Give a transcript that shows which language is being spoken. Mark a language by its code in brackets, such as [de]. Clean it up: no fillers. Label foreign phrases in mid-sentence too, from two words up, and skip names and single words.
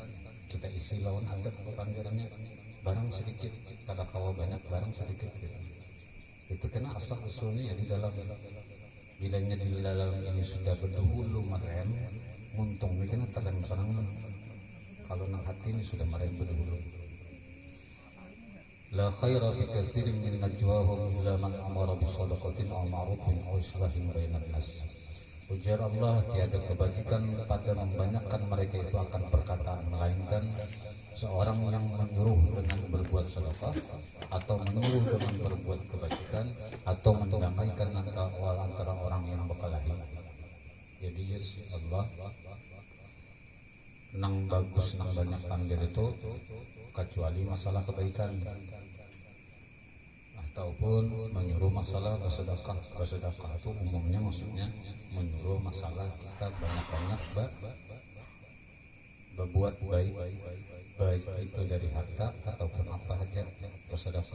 [bjn] Kita isi lawan adab berpandirnya barang sedikit, kada kawa banyak barang sedikit gitu. Itu kena asal usulnya ya di dalam. Bilanya di dalam ini sudah berdahulu merem, muntung ini kena terang serang. Kalau nang hati ini sudah merem berdahulu. [ar] لا خير في كثير من نجواهم إلا من أمر بصدقة أو معروف أو إصلاح بين الناس. [bjn] Ujar Allah, [ms] tiada kebajikan pada membanyakkan mereka itu akan perkataan, melainkan seorang yang menyuruh dengan berbuat sedekah atau menyuruh dengan berbuat kebajikan atau mendamaikan antara orang yang berkelahi. [bjn] Jadi Allah nang bagus nang banyak pandir itu kecuali masalah kebaikan ataupun menyuruh masalah bersedekah itu umumnya maksudnya menyuruh masalah kita banyak-banyak berbuat baik itu dari harta ataupun apa aja bersedekah.